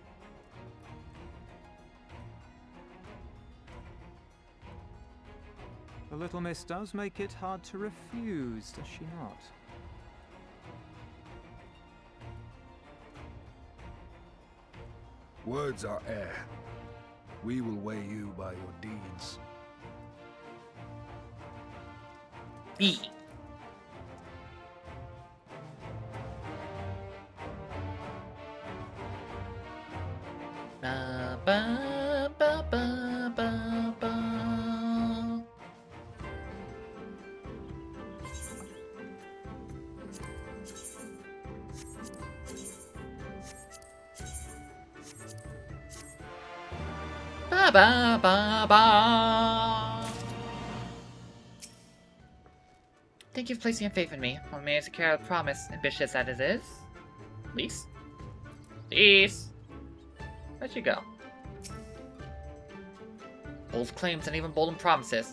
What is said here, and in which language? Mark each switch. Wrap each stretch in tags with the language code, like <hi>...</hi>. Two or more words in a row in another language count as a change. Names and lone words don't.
<en>The little miss does make it hard to refuse, does she not? Words are air. We will weigh you by your deeds. B. Ba, ba, ba, ba, ba, ba. Ba, ba, ba, ba. Thank you for placing your faith in me. I managed to carry out a promise, ambitious as it is. Please? Please? Where'd you go? Bold claims and even bold promises.</en>